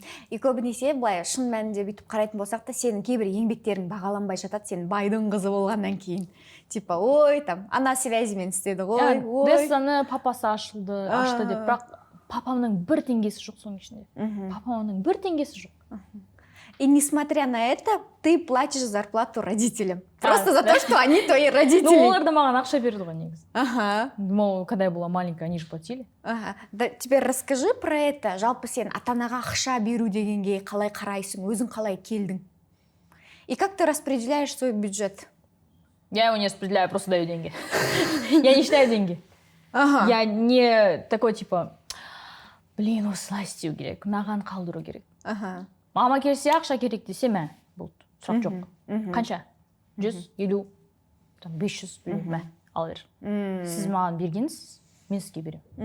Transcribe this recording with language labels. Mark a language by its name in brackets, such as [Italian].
[Kazakh] И көбінесе былай шын мәнінде бүйтіп қарайтын болсақ та сенің кейбір еңбектерің бағаланбай жатады, сен байдың қызы болғаннан кейін. Типа, ой, там, ана связімен істеді ғой, ой. Дессаны папасы ашты деп, бірақ папамның бір теңгесі жоқ соның ішінде. Папамның бір теңгесі жоқ. [Russian] И несмотря на это, ты платишь зарплату родителям. Просто за то, что они твои родители. [Kazakh] Ну, олар да маған ақша берді ғой негізі. [Russian] Когда я была маленькая, они же платили. Да, теперь расскажи про это. [Kazakh] Жалпы сен ата-анаға ақша беру дегенге қалай қарайсың, өзің қалай келдің? [Russian] И как ты распределяешь свой бюджет? Я его не распределяю, просто даю деньги. Я не считаю деньги. Я не такой типа, [Kazakh] осылай істеу керек, мынаған қалдыру керек. Мама келсе ақша керек десе мә, бұл сұрақ жоқ. Қанша? 150, 500 мә, ал бер. Сіз маған бергенсіз, мен сізге берем.